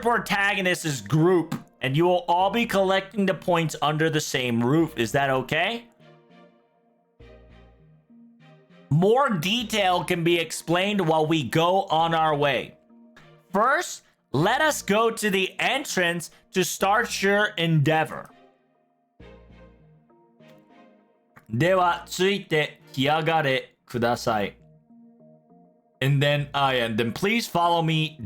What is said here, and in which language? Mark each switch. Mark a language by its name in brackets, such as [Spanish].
[English] Protagonist's group, and you will all be collecting the points under the same roof. Is that okay? More detail can be explained while we go on our way. First, let us go to the entrance to start your endeavor. [Japanese] では、ついてきやがれください. [English] And then please follow me.